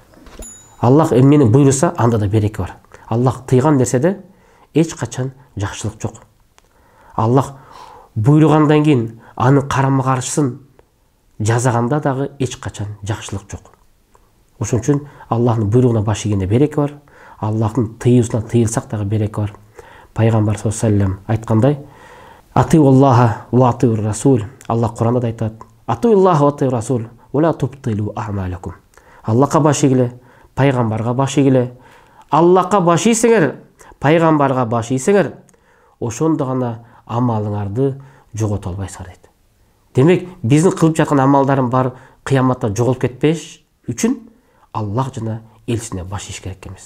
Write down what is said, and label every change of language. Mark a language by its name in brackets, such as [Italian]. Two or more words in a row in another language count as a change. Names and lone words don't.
[Kyrgyz] Аллах эмнени буйруса, анда да береке бар. Аллах тыйган нерседе эч качан жакшылык жок. Аллах буйругандан кийин анын карама-каршысын жазаганда дагы эч качан жакшылык жок. Ошон үчүн Аллахтын буйругуна баш ийгенде береке бар. Аллахтын тыюусуна тыйылсак дагы береке бар. Пайгамбар [Arabic] صلى الله عليه وسلم [Kyrgyz] айткандай: [Arabic] "أطيعوا الله وأطيعوا الرسول." [Kyrgyz] Аллах Куранда да айтат: [Arabic] "أطيعوا الله وأطيعوا الرسول ولا تبطلوا أعمالكم." [Kyrgyz] Аллахка баш ийгиле, пайгамбарга баш ийгиле. Аллахка баш ийсеңер, пайгамбарга баш ийсеңер, ошондо гана амалыңарды жогото албайсыңар дейт. Демек, биздин кылып жаткан амалдарын бар кыяматта жоголуп кетпеш үчүн Аллах жана элчисине баш ийиш керек эмес.